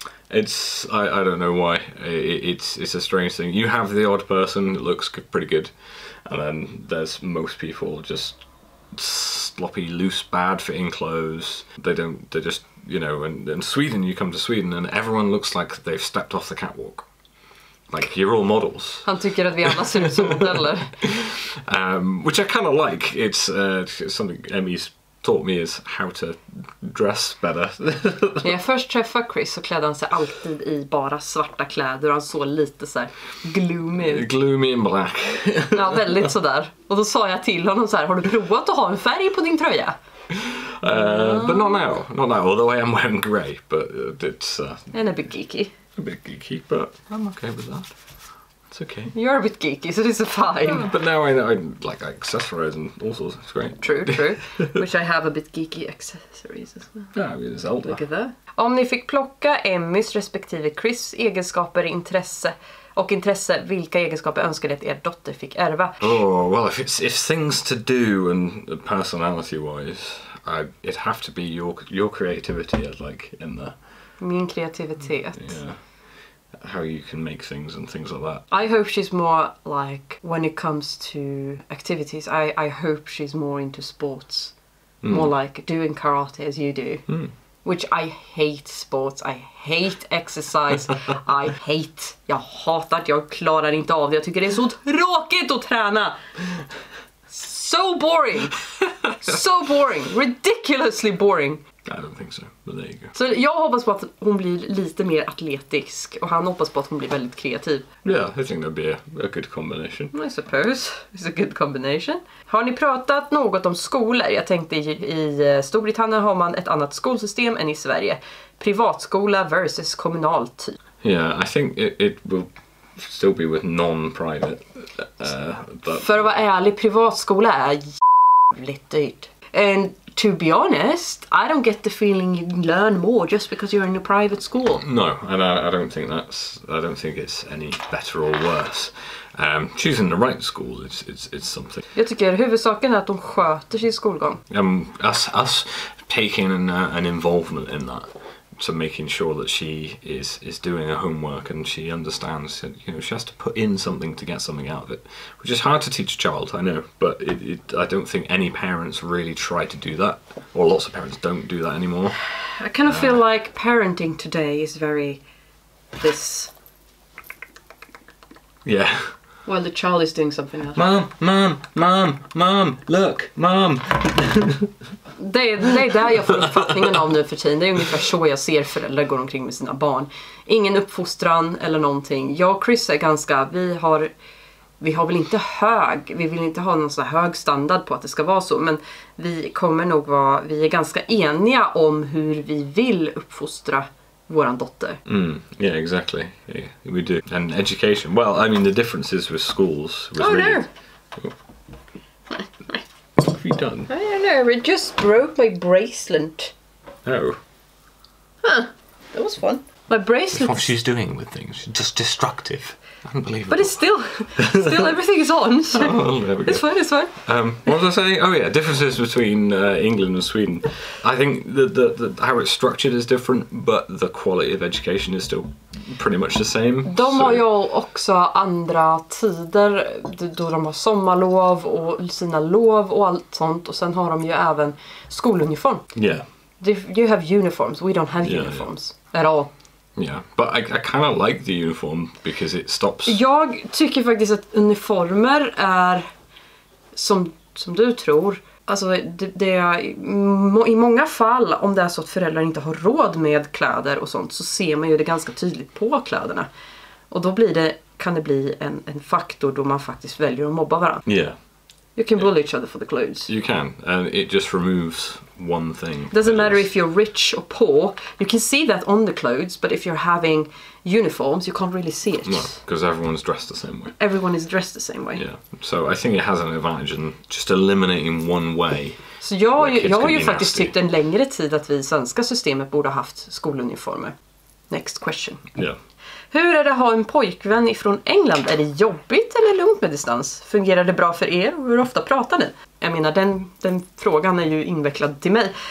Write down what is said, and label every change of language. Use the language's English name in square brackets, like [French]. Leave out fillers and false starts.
[English] It's I don't know why. It's a strange thing. You have the odd person that looks pretty good, and then there's most people just sloppy, loose, bad-fitting clothes. They just, you know, and in Sweden, you come to Sweden and everyone looks like they've stepped off the catwalk. Like, you're all models. [Swedish] Han tycker att vi alla ser ut som modeller. [English] Which I kind of like. It's something Emmy's taught me is how to dress better. [Swedish] När jag först träffade Chris så klädde han sig alltid i bara svarta kläder och han såg lite så här gloomy. [English] Gloomy and black. [Swedish] Ja, väldigt sådär. Och då sa jag till honom så här: har du provat att ha en färg på din tröja? [English] But not now, although I am wearing grey, but it's... And a bit geeky. A bit geeky, but I'm okay with that. It's okay. You're a bit geeky, so this is fine. Yeah, but now I like accessories and all sorts. It's great. True. Which I have a bit geeky accessories as well. Yeah, I mean, it's older. Look at that. [Swedish] Om ni fick plocka Emmys respektive Chris egenskaper, intresse, vilka egenskaper önskar ni att er dotter fick ärva? [English] Oh, well, if things to do and personality-wise, it'd have to be your creativity, like, in there. [Swedish] Min kreativitet. [English] Yeah. How you can make things and things like that. I hope she's more like, when it comes to activities, I hope she's more into sports. More like doing karate as you do. Which I hate sports, I hate exercise, [Swedish] jag hatar att jag klarar inte av det. Jag tycker det är så tråkigt att träna. [English] So boring. So boring. Ridiculously boring. I don't think so, but there you go. [Swedish] Så jag hoppas på att hon blir lite mer atletisk och han hoppas på att hon blir väldigt kreativ. [English] Yeah, I think that'd be a good combination. I suppose. It's a good combination. [Swedish] Har ni pratat något om skolor? Jag tänkte i Storbritannien har man ett annat skolsystem än i Sverige. Privatskola versus kommunalt typ. [English] Yeah, I think it will still be with non-private. But... [Swedish] För att vara ärlig, privatskola är jävligt dyrt. [English] And to be honest, I don't get the feeling you learn more just because you're in a private school. No, and I don't think it's any better or worse. Choosing the right school it's something. [Swedish] Jag tycker huvudsaken är att de sköter sin skolgång. [English] Us taking an involvement in that. So making sure that she is doing her homework and she understands that, you know, she has to put in something to get something out of it, which is hard to teach a child, I know, but I don't think any parents really try to do that, or lots of parents don't do that anymore. I kind of feel like parenting today is very this. Yeah. While the child is doing something else. Mom, look, mom. [Swedish] Det är där jag får uppfattningen av nu för tiden. Det är ungefär så jag ser föräldrar går omkring med sina barn. Ingen uppfostran eller någonting. Jag och Chris är ganska, vi har väl inte vi vill inte ha någon så hög standard på att det ska vara så, men vi är ganska eniga om hur vi vill uppfostra våran dotter. [English] Yeah, exactly. Yeah, we do. And education. Well, I mean, the differences with schools was really... What have you done? I don't know, it just broke my bracelet. Oh. Huh, that was fun. My bracelet. What she's doing with things, just destructive. Unbelievable. But it's still everything is on. So there we go. It's fine. What was I saying? Oh yeah, differences between England and Sweden. I think the how it's structured is different, but the quality of education is still pretty much the same. [Swedish] De har ju också andra tider då de har sommarlov och sina lov och allt sånt, och sen har de ju även skoluniform. [English] Yeah. You have uniforms. We don't have uniforms at all. Yeah, but I kind of like the uniform because it stops. [Swedish] Jag tycker faktiskt att uniformer är som du tror. Alltså det är, i många fall, om det är så att föräldrar inte har råd med kläder och sånt, så ser man ju det ganska tydligt på kläderna. Och då blir det kan det bli en faktor då man faktiskt väljer att mobba varandra. [English] Yeah. You can bully each other for the clothes. You can, and it just removes one thing. Doesn't matter if you're rich or poor. You can see that on the clothes, but if you're having uniforms, you can't really see it. No, because everyone's dressed the same way. Everyone is dressed the same way. Yeah, so I think it has an advantage in just eliminating one way. [Swedish] Så jag har ju faktiskt tyckt en längre tid att vi i svenska systemet borde ha haft skoluniformer. [English] Next question. Yeah. [Swedish] Hur är det att ha en pojkvän ifrån England? Är det jobbigt eller lugnt med distans? Fungerar det bra för er? Och hur ofta pratar ni? Jag menar, den frågan är ju invecklad till mig.